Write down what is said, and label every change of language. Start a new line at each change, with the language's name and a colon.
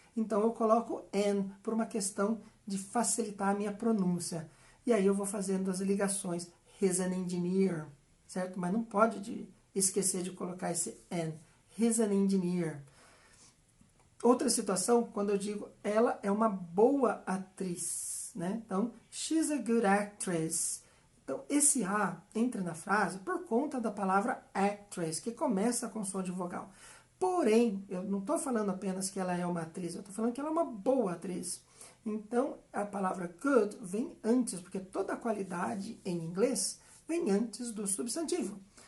Portuguese: Então, eu coloco an por uma questão de facilitar a minha pronúncia. E aí eu vou fazendo as ligações.
English: He's an engineer,
Portuguese: certo? Mas não pode esquecer de colocar esse an.
English: He's an engineer.
Portuguese: Outra situação, quando eu digo ela é uma boa atriz, né? Então,
English: she's a good actress.
Portuguese: Então, esse a entra na frase por conta da palavra actress, que começa com som de vogal. Porém, eu não estou falando apenas que ela é uma atriz, eu estou falando que ela é uma boa atriz. Então, a palavra good vem antes, porque toda a qualidade em inglês vem antes do substantivo.